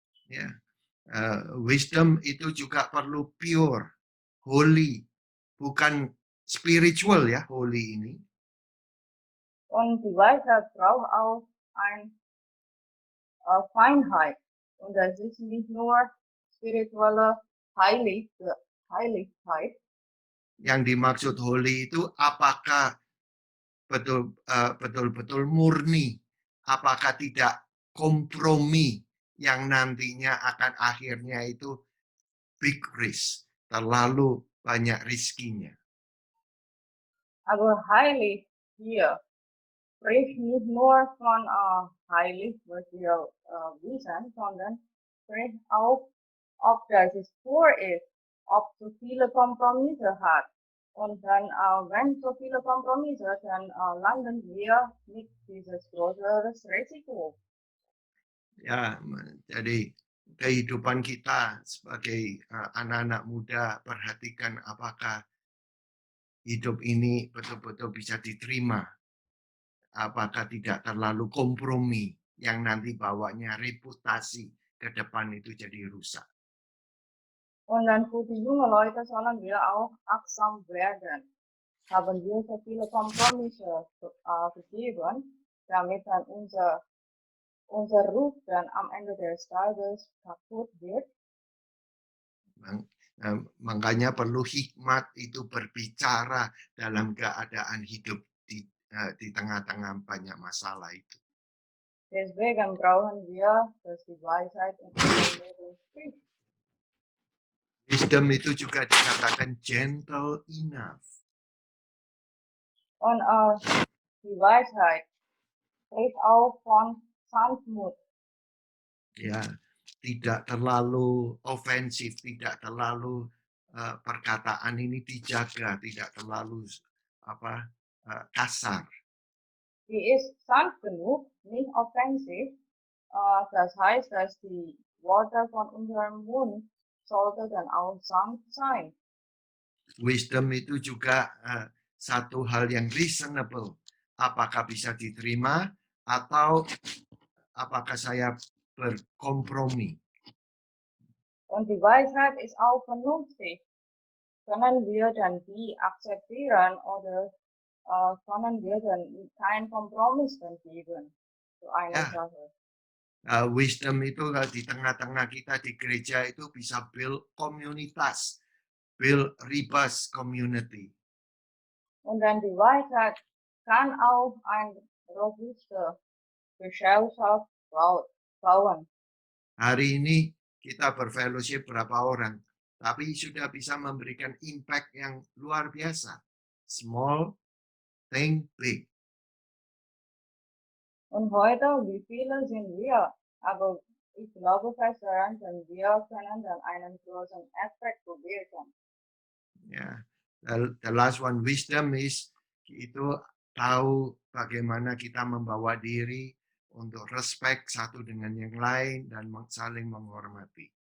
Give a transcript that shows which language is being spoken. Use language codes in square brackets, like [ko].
[id] Ya, wisdom itu juga perlu [en] pure, holy, [id] bukan spiritual ya, holy ini. [de] Und die Weisheit braucht auch eine Feinheit. Und das ist nicht nur spirituelle Heiligkeit. [id] Yang dimaksud holy itu apakah betul-betul murni, apakah tidak kompromi yang nantinya akan akhirnya itu [en] big risk, [id] terlalu banyak riskinya. [de] Aber heilig hier spricht nicht nur von heilig, was wir wissen, sondern spricht auch, ob das vor ist, ob so viele Kompromisse hat. Und dann, wenn so viele Kompromisse, dann landen wir mit dieses größeres Risiko. [id] Ya, jadi kehidupan kita sebagai anak-anak muda, perhatikan apakah hidup ini betul-betul bisa diterima. Apakah tidak terlalu kompromi yang nanti bawanya reputasi ke depan itu jadi rusak. [de] Und dann für die jungen Leute sollen wir auch achtsam werden. Haben wir so viele Kompromisse gegeben, damit dann unser Ruf dann am Ende des Tages kaputt wird. [id] Makanya perlu hikmat itu berbicara dalam keadaan hidup di tengah-tengah banyak masalah itu. [de] Deswegen brauchen wir, dass die Weisheit in unserem Leben spricht. [id] Wisdom itu juga dikatakan [en] gentle enough. [de] Und die Weisheit spricht auch von Sanftmut. [id] Ya, tidak terlalu ofensif, tidak terlalu perkataan ini dijaga, tidak terlalu kasar. [de] Die ist sanft genug, nicht offensiv. Das heißt, dass die Worte von unserem Mund sollte dann auch sanft sein. [id] Wisdom itu juga satu hal yang reasonable. Apakah bisa diterima atau apakah saya berkompromi? [de] Und die Weisheit ist auch vernünftig. Können wir dann die akzeptieren oder können wir dann keinen Kompromiss dann geben zu einer Ya, Sache? [id] wisdom itu di tengah-tengah kita di gereja itu bisa build komunitas, [en] build ribas community. [de] Und dann die Weisheit kann auch eine robuste Gesellschaft bauen. [id] Hari ini kita berfellowship berapa orang, tapi sudah bisa memberikan impact yang luar biasa. [en] Small, think big. [de] Und heute, wie viele sind wir? Aber ich glaube fest daran, denn wir können dann einen großen Effekt bewirken. [id] Ya, [en] the last one wisdom is [id] itu tahu bagaimana kita membawa diri untuk respect satu dengan yang lain dan saling menghormati.